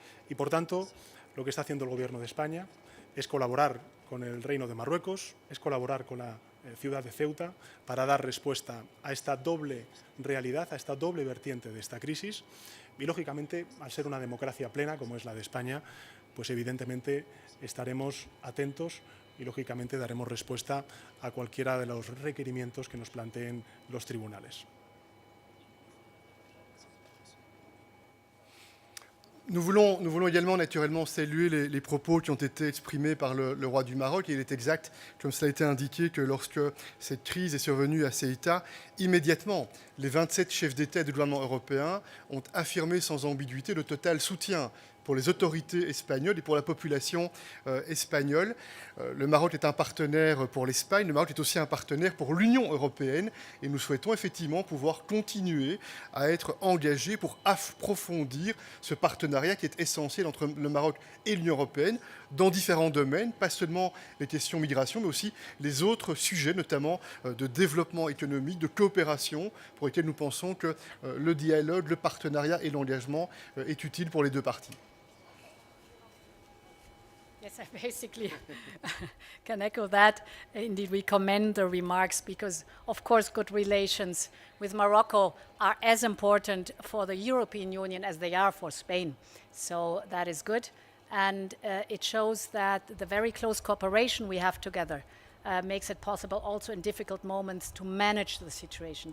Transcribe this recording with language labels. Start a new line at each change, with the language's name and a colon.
Spanish: Y por tanto, lo que está haciendo el Gobierno de España es colaborar con el Reino de Marruecos, es colaborar con la ciudad de Ceuta para dar respuesta a esta doble realidad, a esta doble vertiente de esta crisis. Y, lógicamente, al ser una democracia plena, como es la de España, pues evidentemente estaremos atentos y, lógicamente, daremos respuesta a cualquiera de los requerimientos que nos planteen los tribunales.
French: Nous voulons également naturellement saluer les propos qui ont été exprimés par le roi du Maroc. Et il est exact, comme cela a été indiqué, que lorsque cette crise est survenue à Ceuta, immédiatement, les 27 chefs d'État et de gouvernement européens ont affirmé sans ambiguïté le total soutien pour les autorités espagnoles et pour la population espagnole. Le Maroc est un partenaire pour l'Espagne, le Maroc est aussi un partenaire pour l'Union européenne et nous souhaitons effectivement pouvoir continuer à être engagés pour approfondir ce partenariat qui est essentiel entre le Maroc et l'Union européenne dans différents domaines, pas seulement les questions migration, mais aussi les autres sujets, notamment de développement économique, de coopération, pour lesquels nous pensons que le dialogue, le partenariat et l'engagement est utile pour les deux parties.
English: Yes, I basically can echo that. Indeed, we commend the remarks because, of course, good relations with Morocco are as important for the European Union as they are for Spain. So that is good. And it shows that the very close cooperation we have together makes it possible also in difficult moments to manage the situation.